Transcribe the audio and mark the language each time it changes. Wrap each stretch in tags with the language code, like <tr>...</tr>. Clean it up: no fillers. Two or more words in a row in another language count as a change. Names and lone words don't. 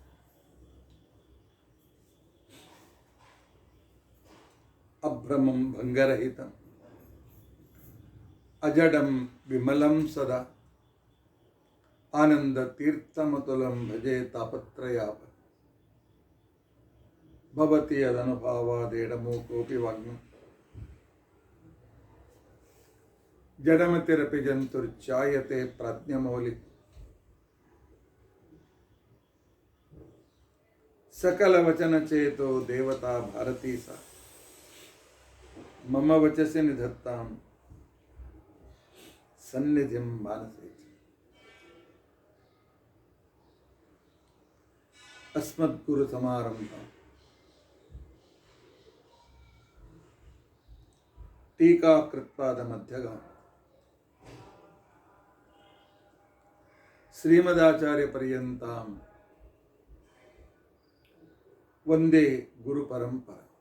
<sa>ಅಭ್ರಮಂ ಭಂಗರಹಿತಂ ಅಜಡಂ ವಿಮಲಂ ಸದಾ ಆನಂದ ತೀರ್ಥಮತುಲಂ ಭಜೆ ತಾಪತ್ರಯಾಪ ಭವತಿ ಯದನುಭಾವಾದೇಡಮೂಕೋಪಿ ವಾಗ್ಮಿ ಜಡಮತಿರಪಿ ಜಂತುರ್ಚಾಯತೆ ಪ್ರಾಜ್ಞಮೌಲಿ ಸಕಲ ವಚನ ಚೇತೋ ದೇವತಾ ಭಾರತೀ ಸಾ ಮಮ ವಚಸಿ ನಿಧತ್ತಾಂ ಸನ್ನಿಧಿಂ ಮಾನಸೇ. ಅಸ್ಮದ್ಗುರು ಸಮಾರಂಭ ಟೀಕಾಕೃತ್ಪಾದ ಮಧ್ಯಗಮ ಶ್ರೀಮದಾಚಾರ್ಯ ಪರ್ಯಂತಾಂ ವಂದೇ ಗುರು ಪರಂಪರ.</sa>